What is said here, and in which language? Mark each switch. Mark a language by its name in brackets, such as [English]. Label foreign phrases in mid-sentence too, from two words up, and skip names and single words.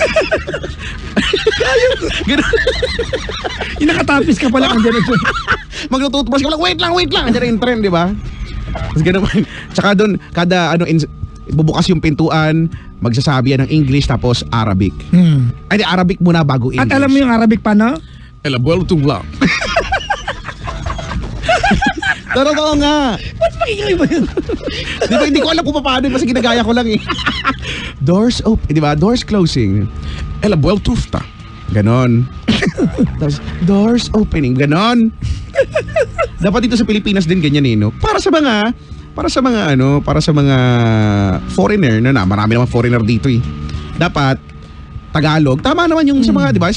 [Filipino] Yung nakatapis ka pala ang gano'n. Magtututbrush ka lang, wait lang! Andiyan yung train, di ba? Tapos gano'n. Tsaka doon, kada bubukas yung pintuan, magsasabi yan ng English tapos Arabic. Ay, di, Arabic muna bago English. At alam mo yung Arabic paano? El abuelo tubla. Totoo nga. Ba't makikay mo yun? Di ba, hindi ko alam kung paano, kasi ginagaya ko lang eh. [English] Doors open, di ba? Doors closing. El abuelo tufta. [Filipino] Ganon. Tapos, [English] doors opening. [Filipino] Ganon. Dapat dito sa Pilipinas din ganyan eh, no? Para sa mga foreigner na marami naman foreigner dito eh. Dapat Tagalog. Tama naman yung sa mga, 'di ba?